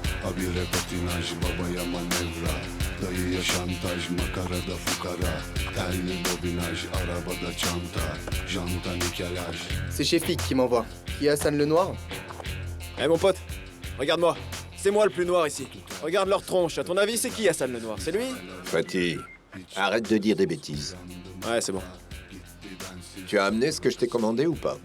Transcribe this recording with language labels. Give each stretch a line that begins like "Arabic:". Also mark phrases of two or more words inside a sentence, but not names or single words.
Turkish: Habire patinaj babaya manevra Dayıya şantaj makarada fukara Telli bobinaj arabada çanta Janta nikelaj.
French: C'est Shefik qui m'envoie. Qui est Hassan le Noir? Eh mon pote, regarde-moi. C'est moi le plus noir ici. Regarde leur tronche. À ton avis, c'est qui Hassan le Noir? C'est lui? Fatih, arrête de dire des bêtises. Ouais, c'est bon. Tu as amené ce que je t'ai commandé ou pas?